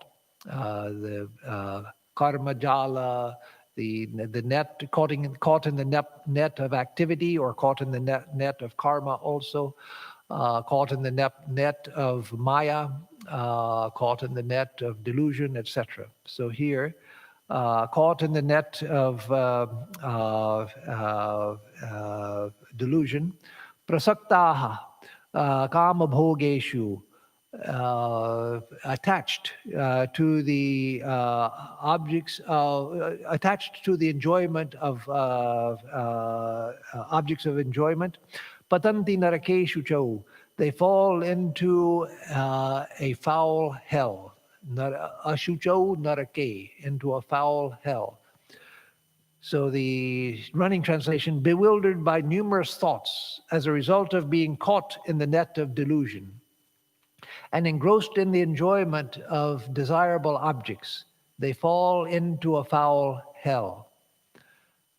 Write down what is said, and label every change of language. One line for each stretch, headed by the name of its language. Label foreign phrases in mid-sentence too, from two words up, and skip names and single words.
English: The
Sanskrit: कर्म जाल,
English: the net, caught in the net of activity or caught in the net of karma also, caught in the net of maya, caught in the net of delusion, etc. So here, caught in the net of delusion,
Sanskrit: प्रसक्ताः, काम भोगेषु,
English: attached to the objects, attached to the enjoyment of objects of enjoyment.
Sanskrit: पतन्ति नरकेषु चौ,
English: they fall into a foul hell.
Sanskrit: अशुचौ नरके,
English: into a foul hell. So the running translation, bewildered by numerous thoughts as a result of being caught in the net of delusion and engrossed in the enjoyment of desirable objects, they fall into a foul hell.